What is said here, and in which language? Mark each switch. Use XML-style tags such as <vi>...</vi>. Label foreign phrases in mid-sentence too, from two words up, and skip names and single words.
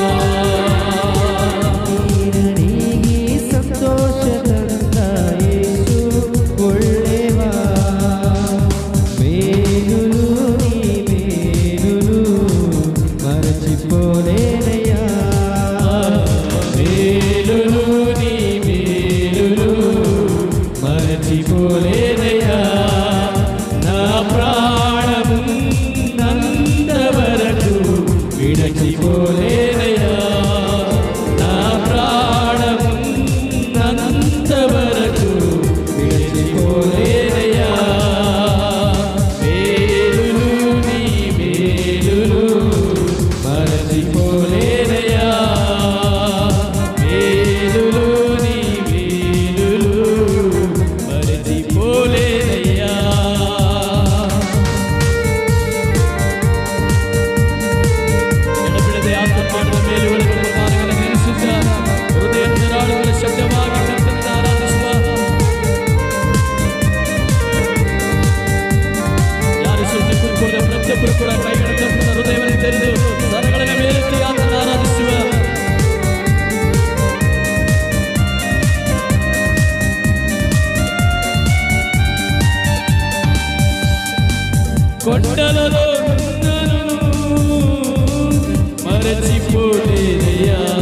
<kn>ನೀಗಿ ಸಂತೋಷ ತಂದ ಯೇಸು ಒಳ್ಳೆಯವ.</kn> <te>మేలులు నీ మేలులు మరచిపోలేనయ్యా. మేలులు నీ మేలులు మరచిపోలేనయ్యా. నా ప్రాణము నందవరకు విడచిపోలేనయ్యా. నా ప్రాణము నందవరకు విడచిపోలేనయ్యా. మేలులు నీ మేలులు మరచిపోలేనయ్యా. మేలులు నీ మేలులు మరచిపోలేనయ్యా.</te> <kn>ಎಡಬಿಡದೆ ಆತ್ಮ ಮಾಡುವ ಮೇಲುಗಳನ್ನು ಕಾರ್ಯಗಳನ್ನು ನೆನೆಸುತ್ತ ಹೃದಯದ ನಾಡುಗಳ ಶಬ್ದವಾಗಿ ಕರ್ತನನ್ನು ಆರಾಧಿಸುವ. ಯಾರು ಸುಮ್ಮನೆ ಕೂತ್ಕೊಳ್ಳದ ಪ್ರತಿಯೊಬ್ಬರು ಕೂಡ ಕೈಗಳ ತಪ್ಪದ ಹೃದಯವನ್ನು ತೆರೆದು ಸ್ವರಗಳನ್ನು ಮೇಲೆತ್ತಿ ಆತನನ್ನು ಆರಾಧಿಸುವ.</kn> <te>కొండలలో ఉన్నను మరచిపోలేనయ్యా.</te>